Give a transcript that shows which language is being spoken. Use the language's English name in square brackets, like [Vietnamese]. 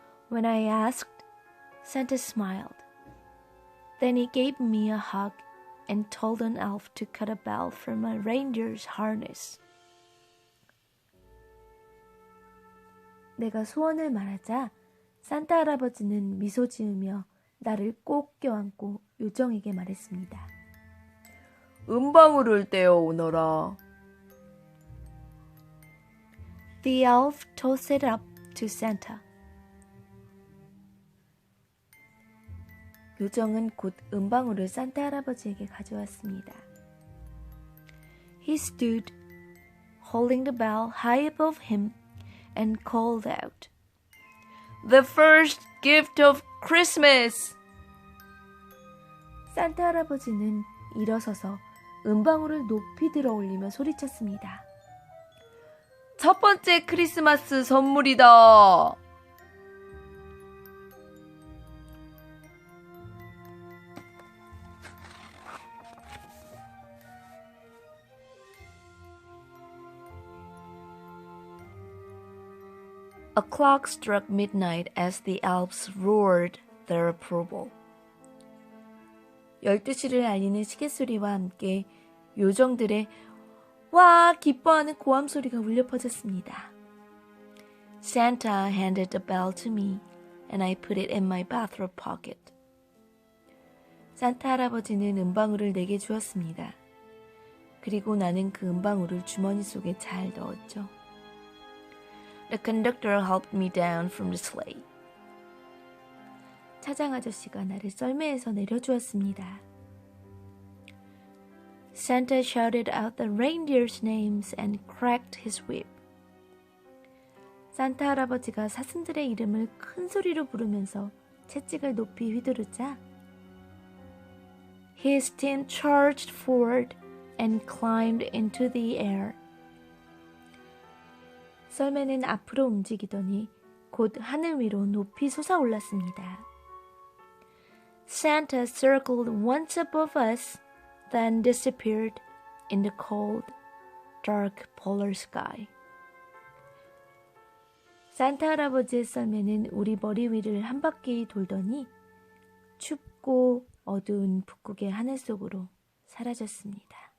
[English] When I asked, Santa smiled. Then he gave me a hug and told an elf to cut a bell from a reindeer's harness. [Korean] 내가 소원을 말하자 산타 할아버지는 미소 지으며 나를 꼭 껴안고 요정에게 말했습니다. 은방울을 떼어 오너라. [English] The elf tossed it up to Santa. [Korean] 요정은 곧 은방울을 산타 할아버지에게 가져왔습니다. [English] He stood, holding the bell high above him, and called out, "The first gift of Christmas!" [Korean] 산타 할아버지는 일어서서 은방울을 높이 들어 올리며 소리쳤습니다. 첫 번째 크리스마스 선물이다. [English] A clock struck midnight as the elves roared their approval. [Korean] 12시를 알리는 시계소리와 함께 요정들의 와 기뻐하는 고함 소리가 울려 퍼졌습니다. [English] Santa handed the bell to me and I put it in my bathrobe pocket. [Korean] 산타 할아버지는 은방울을 내게 주었습니다. 그리고 나는 그 은방울을 주머니 속에 잘 넣었죠. [English] The conductor helped me down from the sleigh. [Korean] 차장 아저씨가 나를 썰매에서 내려주었습니다. [English] Santa shouted out the reindeer's names and cracked his whip. [Korean] 산타 할아버지가 사슴들의 이름을 큰 소리로 부르면서 채찍을 높이 휘두르자 [English] His team charged forward and climbed into the air. [Korean] 썰매는 앞으로 움직이더니 곧 하늘 위로 높이 솟아올랐습니다. [English] Santa circled once above us, then disappeared in the cold, dark polar sky. [Korean] 산타 할아버지의 썰매는 우리 머리 위를 한 바퀴 돌더니 춥고 어두운 북극의 하늘 속으로 사라졌습니다.